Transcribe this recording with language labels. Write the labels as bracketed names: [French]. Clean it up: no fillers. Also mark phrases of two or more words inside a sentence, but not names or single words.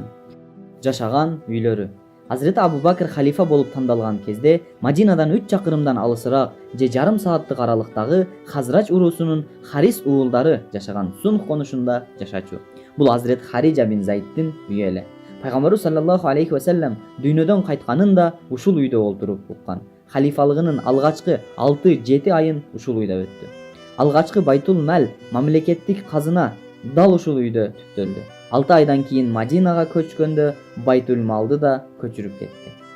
[Kyrgyz] Жашаган үйлөрү. Азирети Абу Бакр халифа болуп тандалган кезде Мадинадан 3 чакырымдан алысыраак же жарым сааттык аралыктагы Хазрач урусунун Харис уулдары жашаган Сунх конушунда жашачу. Бул Азирет Хариджа бин Зайдтин үйү эле. Пайгамбарыбыз [Arabic] صلى الله عليه وسلم [Kyrgyz] дүйнөдөн кайтканын да ушул үйдө олтуруп уккан. Халифалыгынын алгачкы 6-7 айын ушул үйдө өттү. Алгачкы Байтул Мал мамлекеттик казына дал ушул үйдө түптөлдү. 6 айдан кийин Мадинага көчкөндө Байтул Малды да көчүрүп кетти.